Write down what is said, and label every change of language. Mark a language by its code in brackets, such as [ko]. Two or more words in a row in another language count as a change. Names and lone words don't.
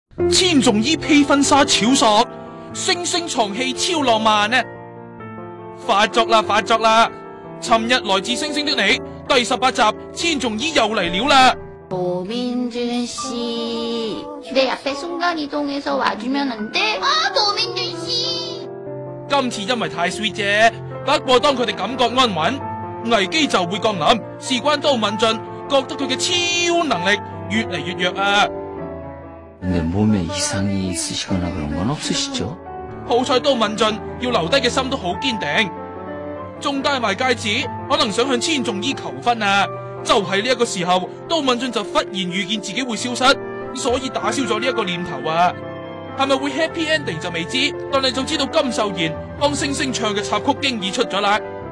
[yue] 千頌伊披婚紗超索，星星床戲超浪漫啊！發作啦，發作啦！尋日來自星星的你第18集，千頌伊又嚟了啦！ [ko] 도민준 씨, 내 앞에 순간 이동해서 와주면 안 돼? 아, 도민준 씨! [yue] 今次因為太 sweet 啫，不過當佢哋感覺安穩，危機就會降臨。事關都敏俊，覺得佢嘅超能力越嚟越弱啊！ [ko] 근데 몸에 이상이 있으시거나 그런 건 없으시죠? [yue] 好彩都敏俊要留低嘅心都好堅定，仲戴埋戒指，可能想向千頌伊求婚啊！就喺呢一個時候，都敏俊就忽然預見自己會消失，所以打消咗呢一個念頭啊！係咪會 [en] happy ending [yue] 就未知，但係就知道金秀賢幫星星唱嘅插曲經已出咗啦。